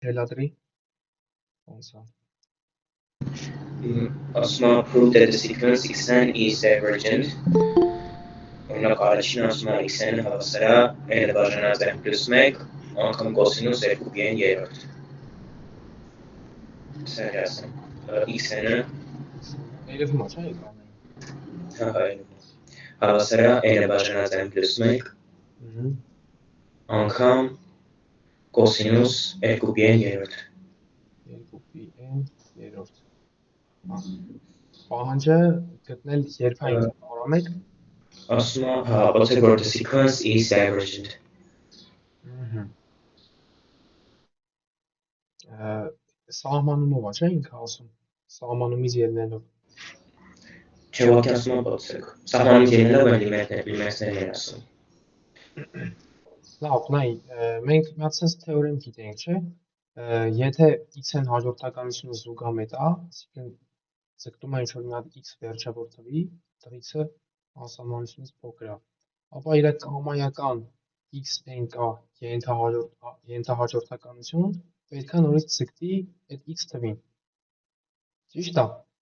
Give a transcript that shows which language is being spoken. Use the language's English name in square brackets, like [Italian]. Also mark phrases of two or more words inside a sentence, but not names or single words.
[Armenian] Թելադրի, ոնց է։ Ասում է [English] prove that the sequence xn is divergent. [Armenian] Օրինակ առաջին ասում է xn-ը հավասար է n-ը բաժանած n + 1 անգամ կոսինուս 2πn երրորդ։ Սա է ասում։ xn-ը Երևում է, չէ՞ էկրանային։ հավասար է n-ը բաժանած n + 1 անգամ կոսինուս 2πn երրորդ։ 2πn երրորդ։ Պահանջը գտնել երբային պարամետր։ Ասում է, հա, ոնց է որ [English] the sequence is divergent։ [Armenian] Սահմանումով է, չէ՞ ինքը ասում։ Սահմանումից ելնելով։ Չէ, ուղղակի ասում է ոնց է։ Սահմանումից ելնելով են լիմիտներն են ասում։ Լավ, նայ, մենք մի հատ sense թեորեմ գիտենք, չէ՞։ Եթե x-ն հաջորդականությունը զուգամետ է, այսինքն ձգտում է ինչ-որ մի հատ x վերջավոր թվի, x-ը անսահմանությունից փոքր է, ապա իր կամայական x-n կա ենթահաջորդականություն, պետք է նորից ձգտի այդ x թվին։ Ճիշտ է։